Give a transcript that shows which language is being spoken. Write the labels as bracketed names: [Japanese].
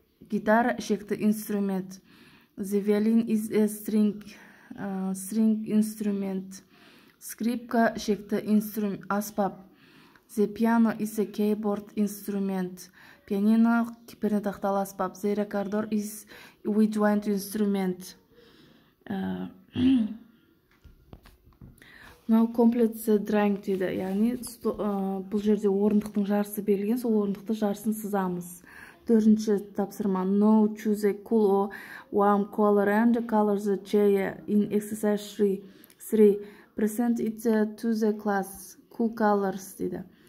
[Kazakh] Гитара ішекті инструмент. [English] The violin is a string instrument. [Kazakh] Скрипка ішекті аспап. [English] The piano is a keyboard instrument. [Kazakh] Пианино пернетақталы аспап. [English] The recorder is a woodwind instrument. Now complete the drawing [Kazakh] дейді. Яғни бұл жерде орындықтың жарысы берілген, сол орындықты жарысын сызамыз. Төртінші тапсырма. [English] Now choose a cool or warm color and color the chair in exercise 3. Present it to the class. Cool colors [Kazakh] дейді.